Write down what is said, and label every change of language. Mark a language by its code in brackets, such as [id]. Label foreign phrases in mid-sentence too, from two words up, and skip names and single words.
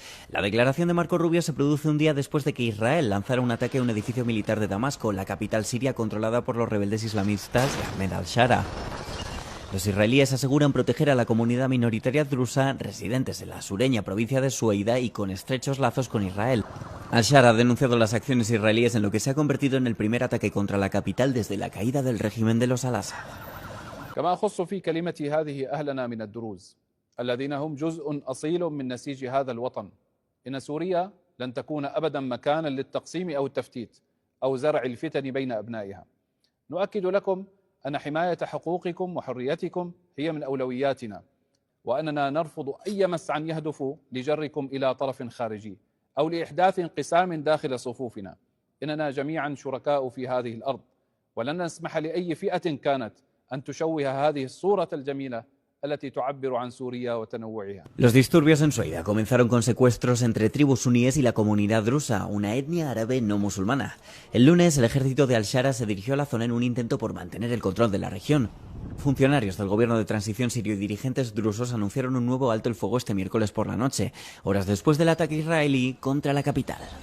[es] La declaración de Marco Rubio se produce un día después de que Israel lanzara un ataque a un edificio militar de Damasco, la capital siria controlada por los rebeldes islamistas de Ahmed al-Shara. Los israelíes aseguran proteger a la comunidad minoritaria drusa residentes en la sureña provincia de Sueida y con estrechos lazos con Israel. Al-Shara ha denunciado las acciones israelíes en lo que se ha convertido en el primer ataque contra la capital desde la caída del régimen de los al-Assad. [ar] كما أخص في كلمتي هذه أهلنا من الدروز الذين هم جزء أصيل من نسيج هذا الوطن. إن سوريا لن تكون أبدا مكانا للتقسيم أو التفتيت أو زرع الفتن بين أبنائها. نؤكد لكم أن حماية حقوقكم وحريتكم هي من أولوياتنا وأننا نرفض أي مسعى يهدف لجركم إلى طرف خارجي أو لإحداث انقسام داخل صفوفنا. إننا جميعا شركاء في هذه الأرض ولن نسمح لأي فئة كانت أن تشوه هذه الصورة الجميلة التي تعبر عن سوريا وتنوعها. [es] Los disturbios en Sueida comenzaron con secuestros entre tribus suníes y la comunidad drusa, una etnia árabe no musulmana. El lunes, el ejército de al-Shara se dirigió a la zona en un intento por mantener el control de la región. Funcionarios del gobierno de transición sirio y dirigentes drusos anunciaron un nuevo alto el fuego este miércoles por la noche, horas después del ataque israelí contra la capital.